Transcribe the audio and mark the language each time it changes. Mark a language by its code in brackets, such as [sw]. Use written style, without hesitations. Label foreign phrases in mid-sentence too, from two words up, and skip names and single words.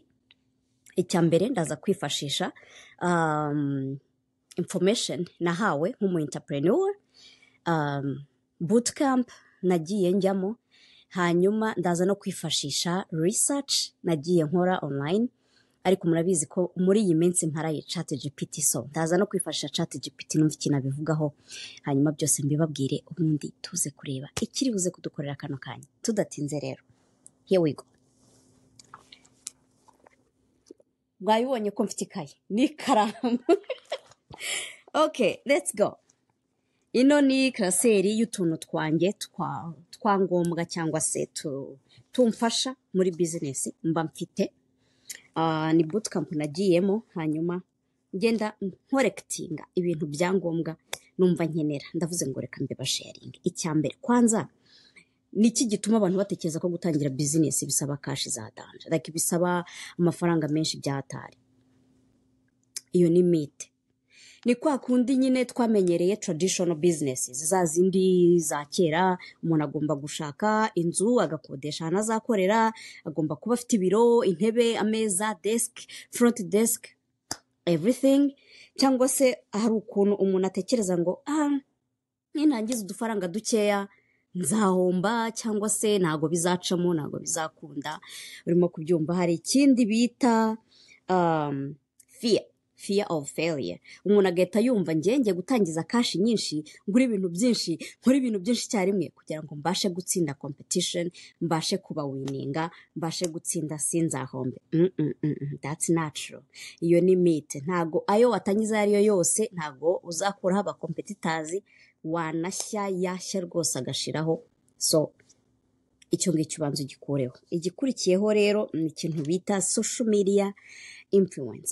[rw] Icya mbere ndaza kwifashisha information nahawe nk'umu entrepreneur, bootcamp nagiye njyamo, hanyuma ndaza no kwifashisha research nagiye nkora online. Ariko murabizi ko muri iyi minsi mparaye ChatGPT, so ndaza no kwifashisha ChatGPT numva ikintu abivugaho, hanyuma byose mbibabwire, ubundi tuze kureba ikiri buze kudukorera kano kanya. Tudatinze rero, [en] here we go. [rw] Bwayibonye ko mfite ikaye n'ikaramu. [en] Okay, let's go. [rw] Ino ni klaseri y'utuntu twanjye twangombwa cyangwa se tumfasha muri business mba mfite. Ni bootcamp nagiyemo, hanyuma ngenda nkorekitinga ibintu byangombwa numva nkenera. Ndavuze ngo reka mbe basharing. Icya mbere kwanza, niki gituma abantu batekereza ko gutangira business bisaba cash za danje, like bisaba amafaranga menshi byahatari? Iyo ni myth. Ni kwa kundi nyine twamenyereye [en] traditional businesses [rw] za zindi za kera. Umuntu agomba gushaka inzu, agakodesha ahantu azakorera, agomba kuba afite ibiro, intebe, ameza, [en] desk, front desk, everything. [rw] Cyangwa se hari ukuntu umuntu atekereza ngo ninangiza udufaranga dukeya nzahomba, cyangwa se ntago bizacamo, ntago bizakunda. Urimo kubyumva. Hari ikindi bita [en] fear of failure. [rw] Umuntu agahita yumva ngiye gutangiza cash nyinshi, ngura ibintu byinshi, nkora ibintu byinshi cyarimwe kugira ngo mbashe gutsinda competition, mbashe kuba winninga, mbashe gutsinda sinzahombe. [en] That's natural. [rw] Iyo ni myth. Ntago ayo watangiza ariyo yose, ntago uzakuraho aba competitors, wanashya yashya rwose agashiraho. So icyo ngicyo ubanza ugikureho. Igikurikiyeho rero ni ikintu bita [en] social media influence.